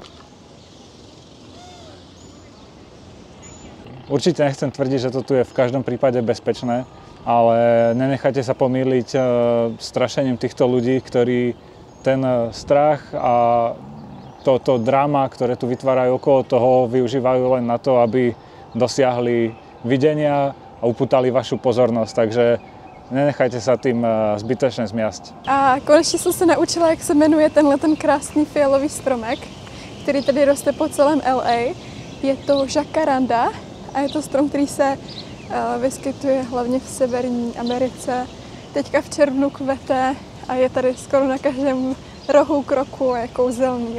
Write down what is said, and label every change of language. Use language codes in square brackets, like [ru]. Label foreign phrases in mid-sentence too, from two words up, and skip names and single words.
[sk] Určite nechcem tvrdiť, že to tu je v každom prípade bezpečné, ale nenechajte sa pomýliť strašením týchto ľudí, ktorí ten strach a toto drama, ktoré tu vytvárajú okolo toho, využívajú len na to, aby dosiahli videnia a upútali vašu pozornosť. Takže nenechajte sa tým zbytečne zmiasť. [cs] A konečně jsem se naučila, jak se jmenuje ten krásný fialový stromek, který tady roste po celém LA. Je to jacaranda a je to strom, který se vyskytuje hlavně v Severní Americe. Teďka v červnu kvete a je tady skoro na každém rohu kroku a je kouzelný.